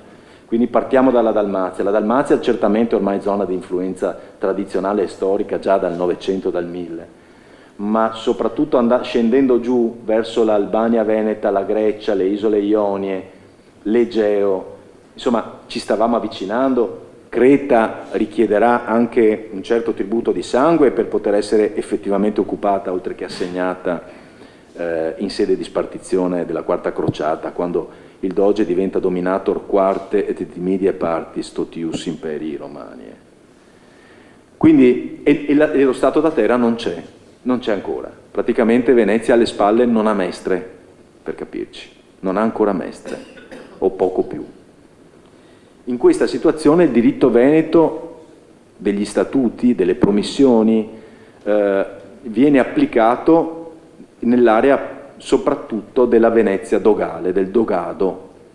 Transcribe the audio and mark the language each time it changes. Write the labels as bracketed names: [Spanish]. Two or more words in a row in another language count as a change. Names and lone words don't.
[Italian] Quindi partiamo dalla Dalmazia. La Dalmazia certamente ormai è zona di influenza tradizionale e storica già dal 900, dal 1000, ma soprattutto scendendo giù verso l'Albania veneta, la Grecia, le isole Ionie, l'Egeo, insomma ci stavamo avvicinando. Creta richiederà anche un certo tributo di sangue per poter essere effettivamente occupata, oltre che assegnata in sede di spartizione della quarta crociata, quando il doge diventa [Latin] dominator quarte et timidiae partis totius imperii romani. [Italian] Quindi e lo Stato da terra non c'è ancora. Praticamente Venezia alle spalle non ha mestre, per capirci, non ha ancora mestre, o poco più. In questa situazione il diritto veneto degli statuti, delle promissioni, viene applicato nell'area soprattutto della Venezia dogale, del dogado.